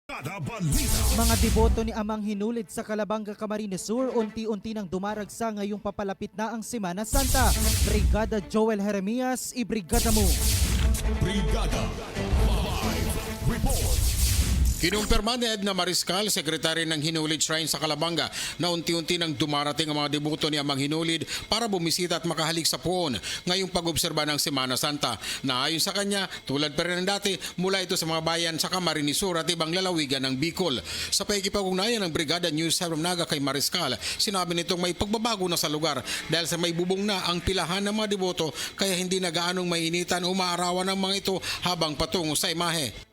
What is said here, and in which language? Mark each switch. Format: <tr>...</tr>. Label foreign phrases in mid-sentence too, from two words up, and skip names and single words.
<tl>Mga deboto ni Amang Hinulid sa Calabanga, Camarines Sur, unti-unti nang dumaragsa ngayong papalapit na ang Semana Santa. Brigada Joel Jeremias, ibrigada mo. Brigada Live Report. Kinumpirma ni Edna Mariscal, sekretary ng Hinulid Shrine sa Calabanga, na unti-unti nang dumarating ang mga deboto ni Amang Hinulid para bumisita at makahalik sa puon ngayong pag-obserba ng Semana Santa. Na ayon sa kanya, tulad pa rin ng dati, mula ito sa mga bayan sa Camarines Sur at ibang lalawigan ng Bicol. Sa pakikipag-ugnayan ng Brigada News sa Naga kay Mariscal, sinabi nitong may pagbabago na sa lugar dahil sa may bubong na ang pilahan ng mga deboto kaya hindi na gaanong mainitan o maarawan ng mga ito habang patungo sa imahe.</tl>